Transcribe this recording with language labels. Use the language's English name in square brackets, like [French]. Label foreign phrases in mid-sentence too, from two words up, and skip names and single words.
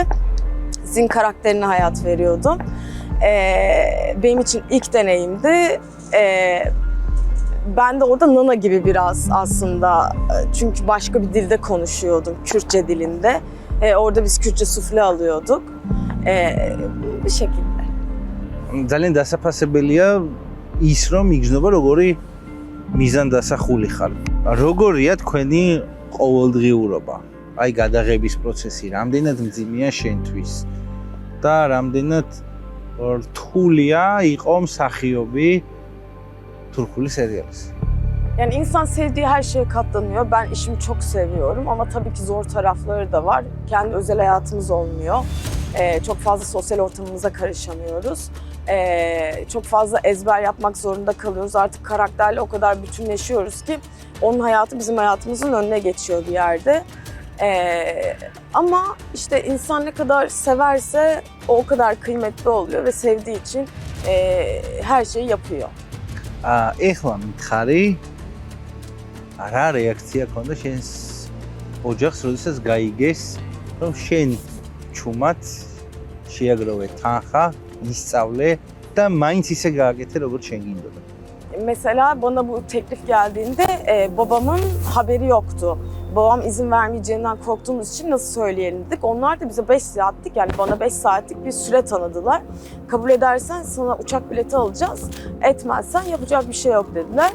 [Turkish] Zin karakterine hayat veriyordum. Benim için ilk deneyimdi. Ben de orada Nana gibi biraz aslında çünkü başka bir dilde konuşuyordum, Kürtçe dilinde. Orada biz Kürtçe sufle alıyorduk. Bir şekilde. [Georgian] ძალიან დასაფასებელია ის რომ იგრძნობა როგორი მიზანდასახული ხარ. როგორია თქვენი ყოველდღიურობა? აი გადაღების პროცესი რამდენად მძიმეა შენთვის და რამდენად რთულია იყო მსახიობი თურქული serialis. [Turkish] Yani insan sevdiği her şeye katlanıyor. Ben işimi çok seviyorum ama tabii ki zor tarafları da var. Kendi özel hayatımız olmuyor. Çok fazla sosyal ortamımıza karışamıyoruz. Çok fazla ezber yapmak zorunda kalıyoruz. Artık karakterle o kadar bütünleşiyoruz ki onun hayatı bizim hayatımızın önüne geçiyor bir yerde. Ama işte insan ne kadar severse o kadar kıymetli oluyor ve sevdiği için her şeyi yapıyor. [Georgian] ეხლა მითხარი რა რეაქცია ქონდა შენს ოჯახს, როდესაც გაიგეს, რომ შენ ჩუმად შეაგროვე თანხა, ისწავლე და მაინც ისე გააკეთე, როგორც შენ გინდოდა. [Turkish] Mesela bana bu teklif geldiğinde babamın haberi yoktu. Babam izin vermeyeceğinden korktuğumuz için nasıl söyleyelim dedik. Onlar da bize 5 saatlik yani bana 5 saatlik bir süre tanıdılar. Kabul edersen sana uçak bileti alacağız. Etmezsen yapacak bir şey yok dediler.